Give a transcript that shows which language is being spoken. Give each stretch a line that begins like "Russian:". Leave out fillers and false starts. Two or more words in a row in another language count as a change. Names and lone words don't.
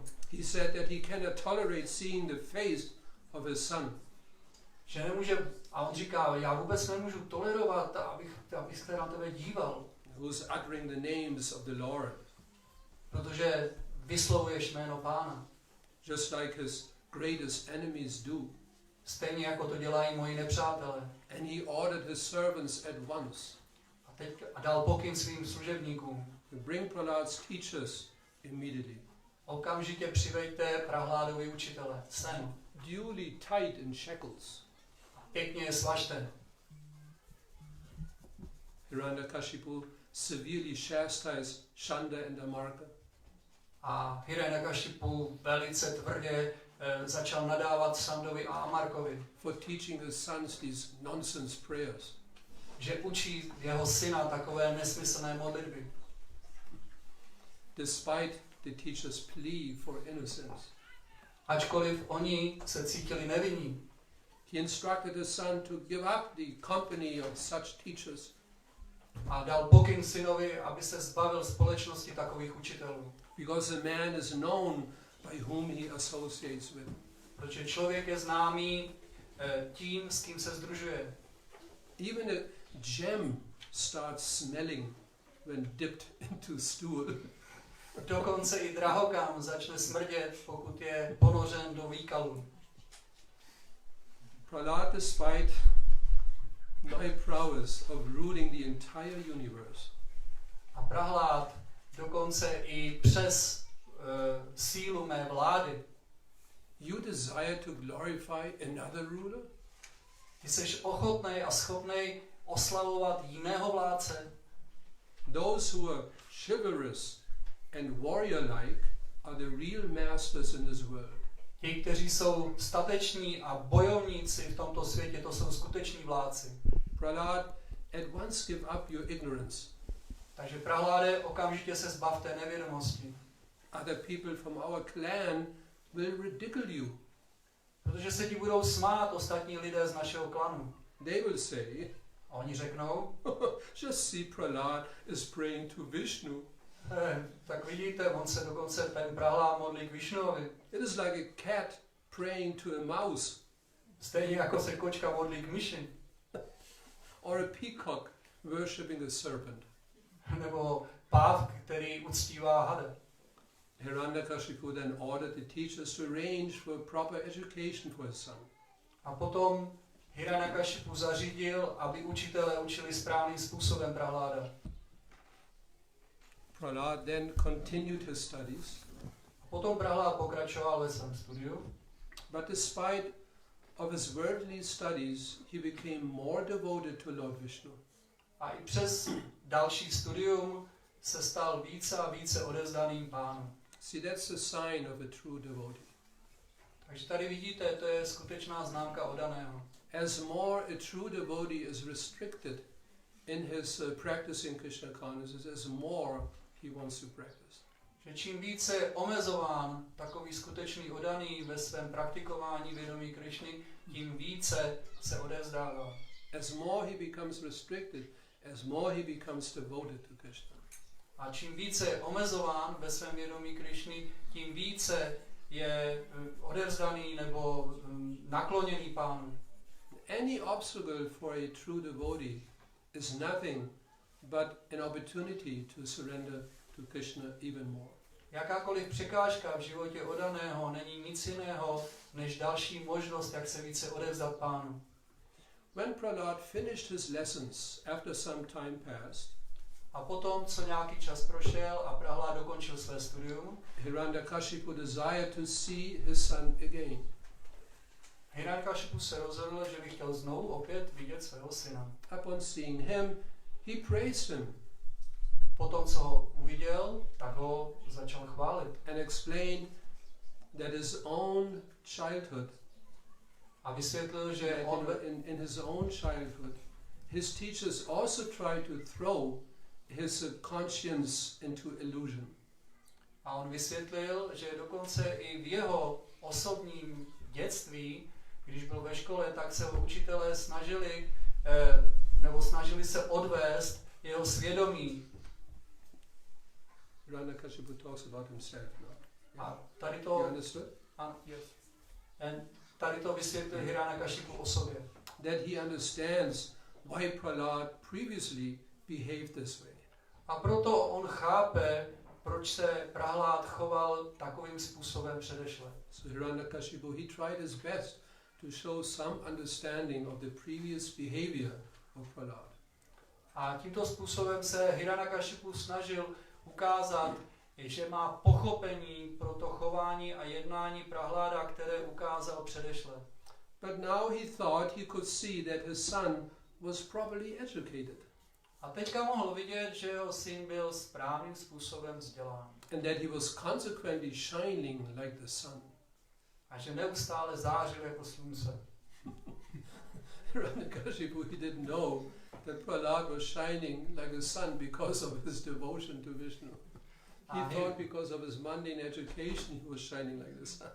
English: He said that he cannot tolerate seeing the face of his son.
Czech: Že nemůže, a on říká, já vůbec nemůžu tolerovat, abych se na tebe díval.
English: Who's uttering the names of the Lord.
Czech: Protože vyslovuješ jméno Pána.
English: Just like his greatest enemies do.
Czech: Stejně jako to dělají moji nepřátelé.
English: And he ordered his servants at once.
Czech: A dal pokyn svým služebníkům.
English: To bring Prahlad's teachers immediately.
Czech: Okamžitě přiveďte Prahládovi učitele sem.
English: duly tight in shackles.
Czech: Pěkně je svažte.
English: Hiranyakashipu severely chastised Chanda and Amarka.
Czech: A Hiranyakashipu velice tvrdě začal nadávat Sandovi a Amarkovi,
English: For teaching his sons these nonsense prayers.
Czech: že učí jeho syna takové nesmyslné modlitby.
English: Despite the teacher's plea for innocence.
Czech: Ačkoliv oni se cítili nevinní.
English: He instructed his son to give up the company of such teachers.
Czech: A dal pokyn synovi, aby se zbavil společnosti takových učitelů.
English: Because a man is known by whom he associates with.
Czech: Protože člověk je známý tím, s kým se sdružuje.
English: Even a gem starts smelling when dipped into stool.
Czech: Dokonce i drahokam začne smrdět, pokud je ponořen do výkalu.
English: Prahlad, despite my prowess of ruling the entire universe,
Czech: A Prahlad dokonce i přes sílu mé vlády.
English: you desire to glorify another ruler?
Czech: Ty jsi ochotnej a schopnej oslavovat jiného vládce.
English: Those who are chivalrous and warrior-like are the real masters in this world.
Czech: Ti, kteří jsou stateční a bojovníci v tomto světě, to jsou skuteční vládci.
English: Prahlad, at once give up your ignorance.
Czech: Takže Prahláde, okamžitě se zbav té nevědomosti.
English: Other people from our clan will ridicule you.
Czech: Protože se ti budou smát ostatní lidé z našeho klanu.
English: They will say,
Czech: A oni řeknou,
English: just see Prahlad is praying to Vishnu.
Czech: Tak vidíte, on se dokonce ten Prahlad modlí k Višnuovi.
English: It is like a cat praying to a mouse.
Czech: Stejně jako se kočka modlí k myši.
English: Or a peacock worshipping a serpent.
Czech: Nebo páv, který uctívá hada.
English: Hiranyakashipu then ordered the teachers to arrange for proper education for his son.
Czech: A potom Hiranyakashipu zařídil, aby učitelé učili správným způsobem Prahláda.
English: Prahlad then continued his studies,
Czech: Potom Prahlad pokračoval ve svém studiu,
English: but despite of his worldly studies, he became more devoted to Lord Vishnu.
Czech: a i přes další studium se stal více a více odevzdaným Pánu.
English: See, that's the sign of a true devotee.
Czech: Takže tady vidíte, to je skutečná známka oddaného.
English: As more a true devotee is restricted in his practicing Krishna consciousness, as more he wants to practice.
Czech: Že čím více je omezován takový skutečný oddaný ve svém praktikování vědomí Krišny, tím více se odevzdává.
English: As more he becomes restricted, as more he becomes devoted to Krishna.
Czech: A čím více je omezován ve svém vědomí Krišny, tím více je odevzdaný nebo nakloněný Pánu.
English: Any obstacle for a true devotee is nothing but an opportunity to surrender to Krishna even more.
Czech: Jakákoliv překážka v životě oddaného není nic jiného, než další možnost, jak se více odevzdat Pánu.
English: When Prahlad finished his lessons after some time passed,
Czech: A potom, co nějaký čas prošel a Prahlad dokončil své studium,
English: Hiranyakashipu desired to see his son again.
Czech: Hiranyakashipu se rozhodl, že by chtěl znovu opět vidět svého syna.
English: Upon seeing him, he praised him
Czech: Potom, co ho uviděl, tak ho začal chválit.
English: and explained that his own childhood,
Czech: A vysvětlil, že
English: in his own childhood, his teachers also tried to throw his conscience into illusion.
Czech: A on vysvětlil, že dokonce i v jeho osobním dětství, když byl ve škole, tak se ho učitelé snažili se odvést jeho svědomí.
English: Hiranyakashipu talks about himself now.
Czech: A tady
English: You
Czech: to,
English: understood?
Czech: tady to vysvětlil Hiranyakashipu o sobě.
English: That he understands why Prahlad previously behaved this way.
Czech: A proto on chápe, proč se Prahlad choval takovým způsobem předešle.
English: So Hiranyakashipu, he tried his best to show some understanding of the previous behavior of Prahlad.
Czech: A tímto způsobem se Hiranyakashipu snažil ukázat, že má pochopení pro to chování a jednání Prahláda, které ukázal předešle.
English: But now he thought he could see that his son was properly educated.
Czech: A teďka mohl vidět, že jeho syn byl správným způsobem vzdělán.
English: And that he was consequently shining like the sun.
Czech: A že neustále zářil jako slunce.
English: Hiranyakashipu, he didn't know that Prahlad was shining like the sun because of his devotion to Vishnu. He thought because of his mundane education he was shining like the sun.